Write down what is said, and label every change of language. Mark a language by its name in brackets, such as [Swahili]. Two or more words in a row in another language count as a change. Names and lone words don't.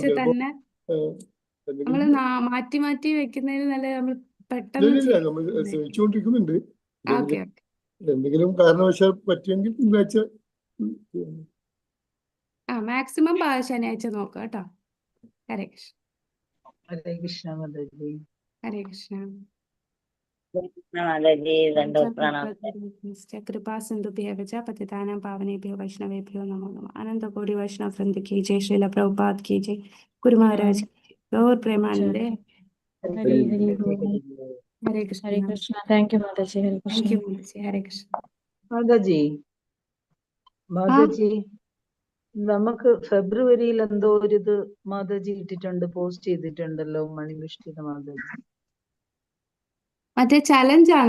[Malayalam] തന്നെ നമ്മള് മാറ്റി മാറ്റി വെക്കുന്നതിന് നല്ല നമ്മൾ പെട്ടെന്ന് ശ്രമിച്ചുകൊണ്ടിരിക്കുന്നുണ്ട്. എന്തെങ്കിലും കാരണവശാൽ പറ്റുമെങ്കിൽ തിങ്കളാഴ്ച മാക്സിമം ശനിയാഴ്ച നോക്കാം കേട്ടോ. ഹരേ കൃഷ്ണ. ഹരേ കൃഷ്ണ മാതാജി. ഹരേ കൃഷ്ണ. [Sanskrit] കൃപാ സിന്ധുഭ്യഃ ച പതിതാനാം പാവനേഭ്യോ വൈഷ്ണവേഭ്യോ നമോ നമഃ. അനന്തകോടി വൈഷ്ണവ വൃന്ദ [Hindi] की जय, श्रील प्रभुपाद की जय, गुरु महाराज गौर प्रेमानंदे. हरे कृष्ण. [Malayalam] ഹരേ കൃഷ്ണ. [English] thank you [Malayalam] മാതാജി. ഹരേ കൃഷ്ണ. ഹരേ കൃഷ്ണ. മാതാജി നമുക്ക് ഫെബ്രുവരിയിൽ എന്തോ ഒരു ഇത് മാതാജി ഇട്ടിട്ടുണ്ട്, പോസ്റ്റ് ചെയ്തിട്ടുണ്ടല്ലോ മണിപുഷ്പിത മാതാജി. മറ്റേ ചലഞ്ച് ആണോ?